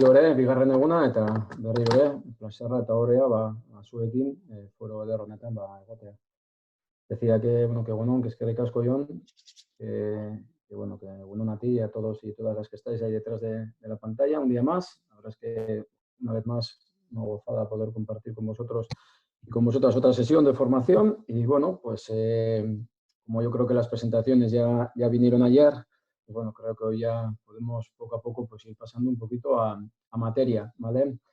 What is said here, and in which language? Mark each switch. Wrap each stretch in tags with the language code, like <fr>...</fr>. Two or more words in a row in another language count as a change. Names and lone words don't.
<eu>bigarren eguna eta berriro ere, plazerra eta horrea zuekin foro eder honetan egotea.</eu> <es>Decía que, bueno, que</es> <eu>eskerrik asko</eu> <es>Jon, que bueno a ti y a todos y todas las que estáis ahí detrás de la pantalla, un día más. La verdad es que una vez más una gozada poder compartir con vosotros y con vosotras otra sesión de formación. Y bueno, pues como yo creo que las presentaciones ya vinieron ayer, pues bueno, creo que hoy ya podemos poco a poco pues ir pasando un poquito a materia, ¿vale?</es>